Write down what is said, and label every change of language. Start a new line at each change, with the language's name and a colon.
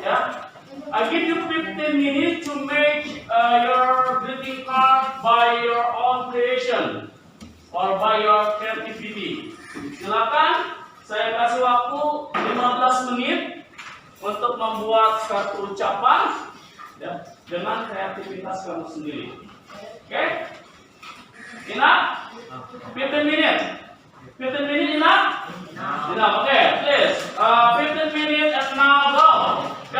English: Yeah, I give you 15 minutes to make your greeting card by your own creation or by your creativity.
Indonesian: Silakan, saya kasih waktu 15 menit untuk membuat kartu ucapan ya, dengan kreativitas kamu sendiri.
English: Oke? Enough? 15 minutes. 15 minutes enough? Enough. Okay, please. 15 minutes and now go.